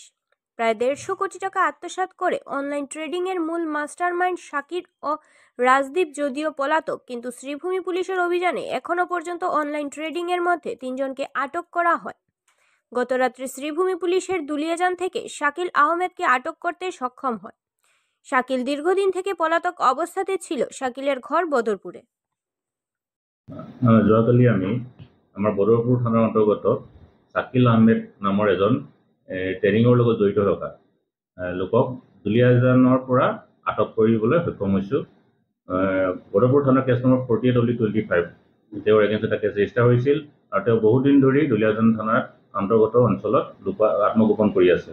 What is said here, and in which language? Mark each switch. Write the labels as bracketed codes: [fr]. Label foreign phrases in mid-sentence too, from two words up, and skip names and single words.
[bn] প্রায় 150 কোটি টাকা আত্মসাৎ করে [en] online trading [bn] এর মূল মাস্টারমাইন্ড শাকির ও রাজদীপ যদিও পলাতক, কিন্তু শ্রীভূমি পুলিশের অভিযানে এখনো পর্যন্ত [en] online trading [bn] এর মধ্যে 3 জনকে আটক করা হয়। গতরাত্রে শ্রীভূমি পুলিশের দুলিয়াজান থেকে শাকিল আহমেদকে আটক করতে সক্ষম হয়। শাকিল দীর্ঘদিন থেকে পলাতক অবস্থাতে ছিল। শাকিলের ঘর বদরপুরে। [as] যোৱাকালি আমি আমাৰ বদৰপুৰ থানাৰ অন্তৰ্গত শাকিল আহমেদ নামৰ এজন ট্ৰেডিঙৰ লগত জড়িত থকা লোকক দুলিয়াজানৰ পৰা আটক কৰিবলৈ সক্ষম হৈছোঁ। বদৰপুৰ থানাৰ [en] case number [as] 48/25 তেওঁৰ এগেইনষ্ট এটা [en] case register [as] হৈছিল আৰু তেওঁ বহুদিন ধৰি দুলিয়াজান থানাৰ অন্তৰ্গত অঞ্চলত আত্মগোপন কৰি আছে।